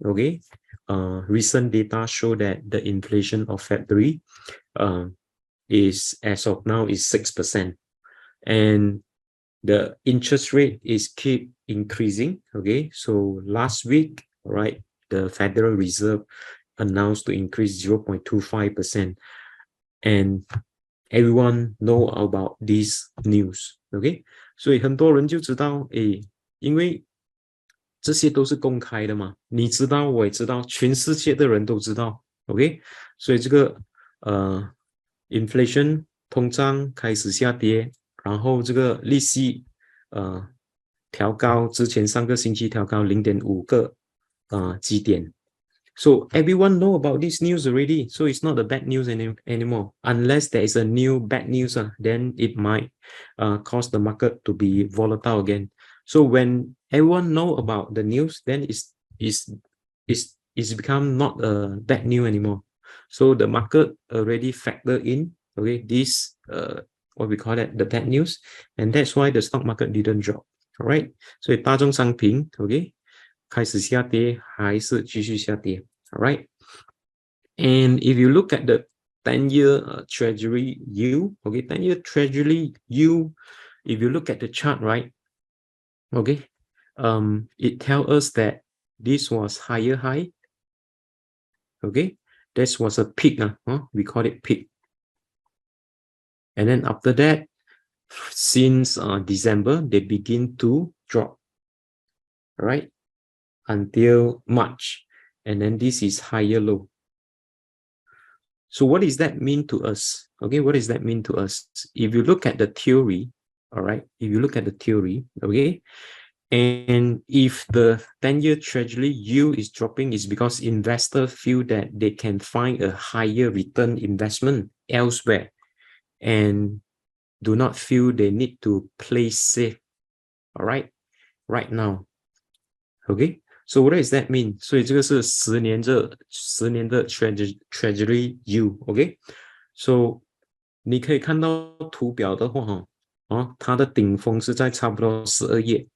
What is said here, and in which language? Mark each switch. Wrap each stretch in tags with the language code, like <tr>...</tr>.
<en>Okay, recent data show that the inflation of February is as of now is 6%, and the interest rate is keep increasing. Okay, so last week, right, the Federal Reserve announced to increase 0.25%, and everyone know about this news.</en> <zh>Okay, 所以很多人就知道因为这些都是公开的嘛，你知道我也知道，全世界的人都知道 OK， 所以这个inflation 通胀开始下跌，然后这个利息调高，之前上个星期调高 0.5 个基点。</zh> <en>So everyone know about this news already. So it's not the bad news anymore. Unless there is a new bad news, then it might cause the market to be volatile again. So when everyone know about the news, then it's become not a bad news anymore. So the market already factor in, okay, this what we call it, the bad news, and that's why the stock market didn't drop. All right.</en> <zh>所以大宗商品 ，OK。开始下跌还是继续下跌 alright?</zh> <en>And if you look at the 10-year treasury yield, okay, 10-year treasury yield, if you look at the chart, right, okay, it tells us that this was higher high, okay, this was a peak, we call it peak. And then after that, since December, they begin to drop, alright? Until March, and then this is higher low. So what does that mean to us? Okay, what does that mean to us? If you look at the theory, all right? If you look at the theory, okay? And if the 10-year treasury yield is dropping, it's because investors feel that they can find a higher return investment elsewhere and do not feel they need to play safe, all right now. Okay, so what does that mean?</en> <zh>所以这个是10年的treasury yield.</zh> <en>Okay, so</en> <zh>你可以看到图表的话，它的顶峰是在差不多12月。</zh>